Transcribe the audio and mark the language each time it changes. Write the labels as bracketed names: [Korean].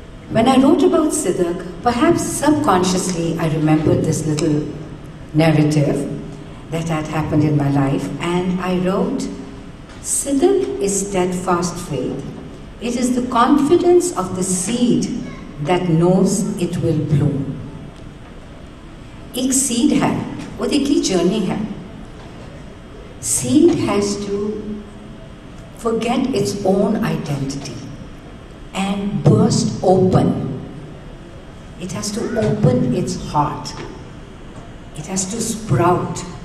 [English] When I wrote about Sidak, perhaps subconsciously I remembered this little narrative that had happened in my life, and I wrote, "Sidak is steadfast faith. It is the confidence of the seed that knows it will bloom." [Hindi] एक seed है, वो देखिए journey है. [English] Seed has to forget its own identity and burst open. It has to open its heart. It has to sprout.